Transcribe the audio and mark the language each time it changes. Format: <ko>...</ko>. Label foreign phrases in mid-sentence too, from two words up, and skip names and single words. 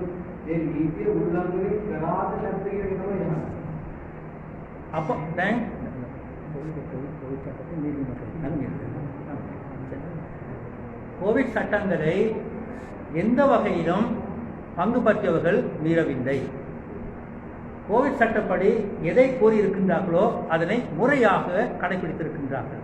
<si>ඒ නීතිය උල්ලංඝනය කරාද නැද්ද කියන එක තමයි යන්නේ. අප දැන්</si> <ta>கோவிட் சட்டங்களை எந்த வகையிலும் பங்கு பற்றியவர்கள் மீறவில்லை. கோவிட் சட்டப்படி எதை கூறியிருக்கின்றார்களோ அதனை முறையாக கடைபிடித்திருக்கின்றார்கள்.</ta>